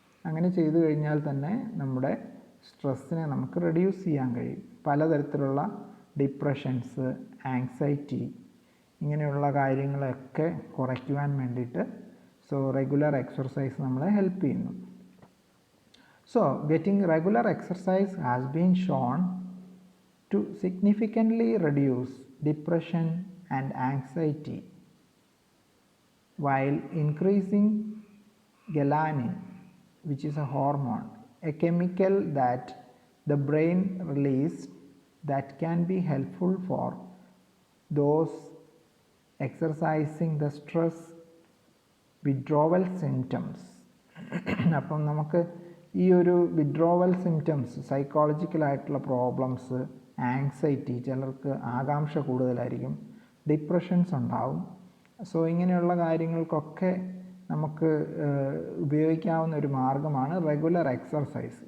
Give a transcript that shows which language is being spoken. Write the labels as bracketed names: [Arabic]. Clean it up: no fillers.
[Malayalam] അങ്ങനെ ചെയ്തു കഴിഞ്ഞാൽ തന്നെ നമ്മുടെ സ്ട്രെസ്സിനെ നമുക്ക് റെഡ്യൂസ് ചെയ്യാൻ കഴിയും. പലതരത്തിലുള്ള ഡിപ്രഷൻസ്, ആങ്സൈറ്റി ഇങ്ങനെയുള്ള കാര്യങ്ങളൊക്കെ കുറയ്ക്കുവാൻ വേണ്ടിയിട്ട് സോ റെഗുലർ എക്സർസൈസ് നമ്മളെ ഹെൽപ്പ് ചെയ്യുന്നു. [English] So getting regular exercise has been shown to significantly reduce depression and anxiety while increasing ghrelin, which is a hormone, a chemical that the brain releases that can be helpful for those exercising the stress withdrawal symptoms. [Malayalam] അപ്പം നമുക്ക് ഈ ഒരു withdrawal symptoms, സൈക്കോളജിക്കലായിട്ടുള്ള problems, anxiety, ചിലർക്ക് ആകാംക്ഷ കൂടുതലായിരിക്കും, depressions ഉണ്ടാവും. So ഇങ്ങനെയുള്ള കാര്യങ്ങൾക്കൊക്കെ നമുക്ക് ഉപയോഗിക്കാവുന്ന ഒരു മാർഗ്ഗമാണ് റെഗുലർ എക്സർസൈസ്.